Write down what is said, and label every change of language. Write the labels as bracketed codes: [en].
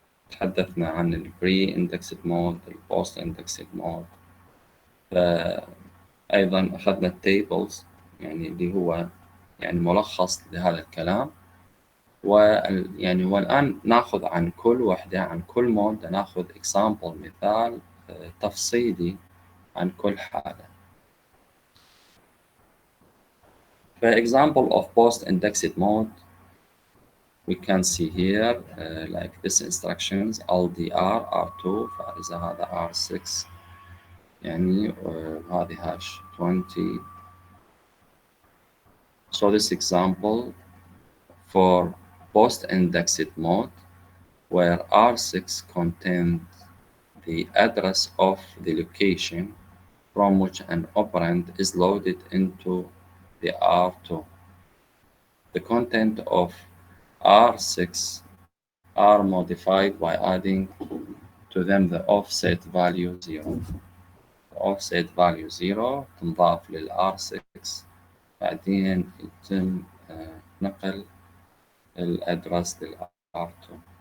[ar] تحدثنا عن البري اندكسد مود، البوست اندكسد مود، ايضا اخذنا التيبلز يعني اللي هو يعني ملخص لهذا الكلام، ويعني والآن ناخذ عن كل وحدة عن كل مود ناخذ example مثال تفصيلي عن كل حالة. [en] For example of post-indexed mode, we can see here like this instructions LDR R2 [ar] فإذا هذا R6 يعني هذه هاش 20. [en] So this example for post-indexed mode where R6 contains the address of the location from which an operand is loaded into the R2. The content of R6 are modified by adding to them the offset value 0. The offset value 0 [ar] تنضاف لل R6 بعدين يتم نقل الأدرس لل R2.